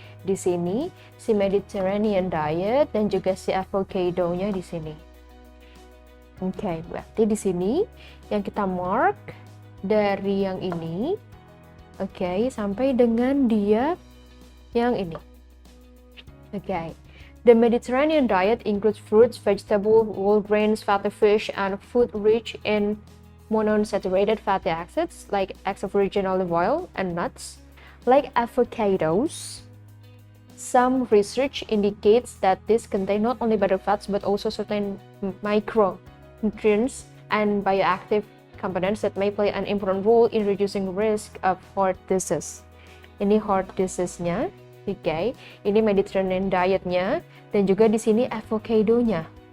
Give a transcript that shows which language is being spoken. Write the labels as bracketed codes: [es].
[id] Di sini si Mediterranean diet dan juga si avocado-nya di sini. Oke, berarti di sini yang kita mark dari yang ini, oke, sampai dengan dia yang ini. Okay. [en] The Mediterranean diet includes fruits, vegetables, whole grains, fatty fish, and food rich in monounsaturated fatty acids like extra virgin olive oil and nuts, like avocados. Some research indicates that these contain not only better fats but also certain micronutrients and bioactive components that may play an important role in reducing risk of heart disease. [id] Ini heart disease-nya. Oke, ini Mediterranean diet-nya dan juga di sini avocado-nya.